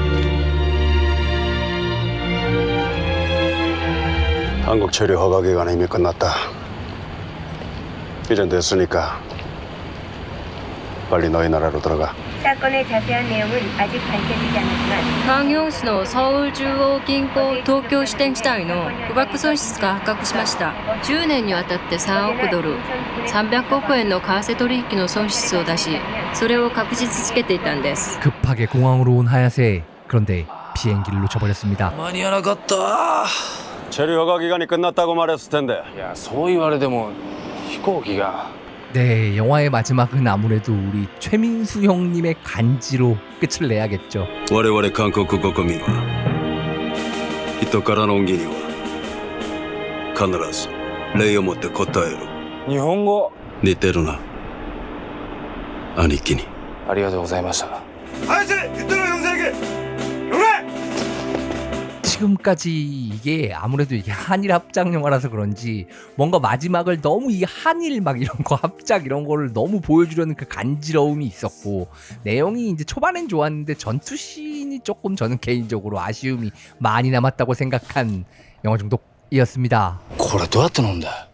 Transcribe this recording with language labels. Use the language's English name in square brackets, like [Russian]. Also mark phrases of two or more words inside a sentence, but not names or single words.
[Korean] 한국 체류 허가 기간 이미 끝났다. 이젠 됐으니까 빨리 너희 나라로 들어가. 사건의 자세한 내용은 아직 밝혀지지 않았지만 [Japanese] カンギョン市のソウル中央銀行東京支店地帯の巨額損失が発覚しました。10年にわたって3億ドル300億円の為替取引の損失を出し、それを隠し続けていたんです。 [Korean] 급하게 공항으로 온 하야세. 그런데 비행기를 놓쳐버렸습니다. [Japanese] 間に合わなかった。 [Korean] 체류 허가 기간이 끝났다고 말했을 텐데. [Japanese] いや、そう言われても飛行機が。 [Korean] 네, 영화의 마지막은 아무래도 우리 최민수 형님의 간지로 끝을 내야겠죠. [Japanese] 我々韓国国民は人からの恩義には必ず礼をもって応える。日本語似てるな、兄貴に。ありがとうございました。 [Korean] 지금까지 이게 아무래도 이게 한일 합작 영화라서 그런지 뭔가 마지막을 너무 이 한일 막 이런 거 합작 이런 거를 너무 보여주려는 그 간지러움이 있었고, 내용이 이제 초반엔 좋았는데 전투씬이 조금 저는 개인적으로 아쉬움이 많이 남았다고 생각한 영화 중독이었습니다. [Japanese] これどうやって飲んだ？